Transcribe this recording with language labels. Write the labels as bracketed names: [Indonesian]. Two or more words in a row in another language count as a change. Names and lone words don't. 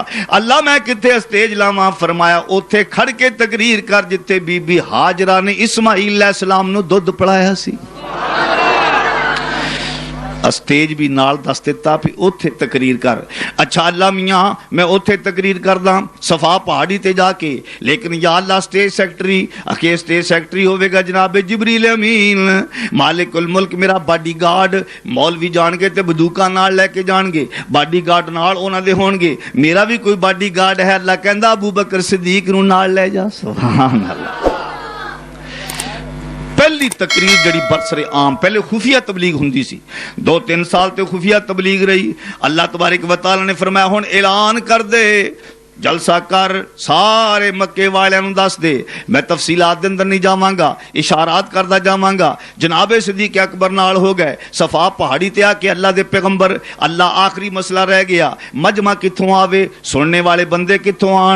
[Punjabi] اللہ میں کتھے سٹیج لاواں؟ فرمایا اوتھے کھڑ کے تقریر کر جتھے بی بی ہاجرہ نے اسماعیل علیہ السلام نوں دودھ پلایا سی. سٹیج بھی نال دس دتا بھی اوتھے تقریر کر. اچھا اللہ میاں میں اوتھے تقریر کردا صفا پہاڑی تے جا کے, لیکن یا اللہ [English] stage secretary [Punjabi] اکے [English] stage secretary [Punjabi] ہووے گا جناب جبریل امین مالک الملک میرا [English] body guard. [Punjabi] مولوی جان گے تے بندوقاں نال لے کے جان گے, [English] body guard [Punjabi] نال اوہناں دے ہون گے. میرا بھی کوئی [English] body guard [Punjabi] ہے۔ اللہ کہندا ابوبکر صدیق نوں نال لے جا. [Arabic] سبحان الله. [Punjabi] پہلی تقریر جیہڑی برسرِ عام، پہلے خفیہ تبلیغ ہوندی سی، 2-3 سال تے خفیہ تبلیغ رہی. اللہ تبارک و تعالیٰ نے فرمایا ہن اعلان کر دے، جلسہ کر، سارے مکے والیاں نوں دس دے. میں تفصیلات دے اندر نہیں جاواں گا، اشارات کردا جاواں گا. جنابِ صدیق اکبر نال ہو گئے صفا پہاڑی تے آ کے اللہ دے پیغمبر. اللہ آخری مسئلہ رہ گیا، مجمع کتھوں آوے، سننے والے بندے کتھوں آن?